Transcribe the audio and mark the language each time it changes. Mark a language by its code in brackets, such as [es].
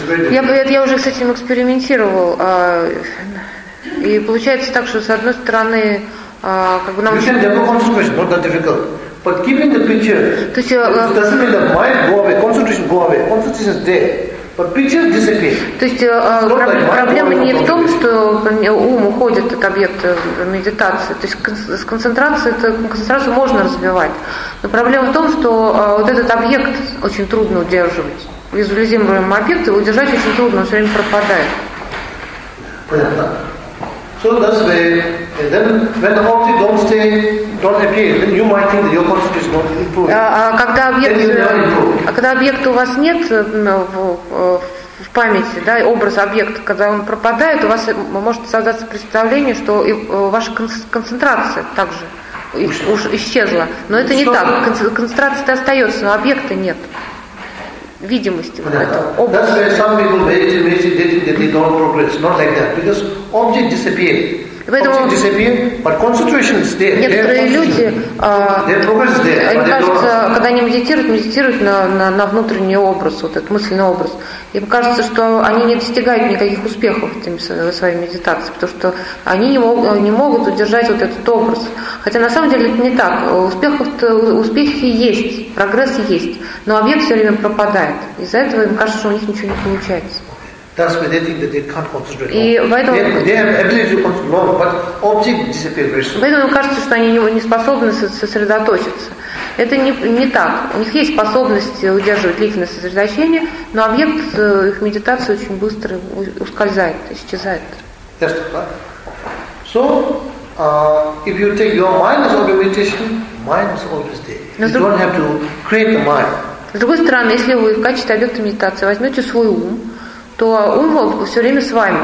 [ru] Я уже с этим экспериментировал. И получается так, что с одной стороны, как бы нам. [en] You can develop concentration, not that difficult. But keeping the picture, [ru] то есть, [en] doesn't mean the mind go away, concentration go away. Concentration is there. But picture disappears. [ru] То есть проблема не в том, что ум уходит от объекта медитации. То есть концентрацию можно развивать. Но проблема в том, что вот этот объект очень трудно удерживать. Визуализируемый объект его держать очень трудно, он все время пропадает. Понятно. [en] So that's way. And then when the object don't stay, don't appear, then you might think that your concentration is not improving. [ru] Когда объекта у вас нет в памяти, да, образ объекта, когда он пропадает, у вас может создаться представление, что ваша концентрация также уж исчезла. Но это не так. Концентрация-то остается, но объекта нет. Видимости. [en] That's why some people meditate, they don't progress. Not like that, because object disappears. [ru] Поэтому некоторые люди, им кажется, когда они медитируют на внутренний образ, вот этот мысленный образ, им кажется, что они не достигают никаких успехов своей медитацией, потому что они не могут удержать вот этот образ. Хотя на самом деле это не так. Успехи есть, прогресс есть, но объект все время пропадает. Из-за этого им кажется, что у них ничего не получается. [en] That's why they think that they can't concentrate. They have ability to concentrate, but object disappears very soon. [ru] Поэтому кажется, что они не способны сосредоточиться. Это не так. У них есть способность удерживать длительное сосредоточение, но объект их медитации очень быстро ускользает, исчезает. [en] Yes, right? So, if you take your mind as object meditation, mind is always there. You don't have to create the mind. [ru] С другой стороны, если вы в качестве объекта медитации возьмете свой ум, то ум все время с вами.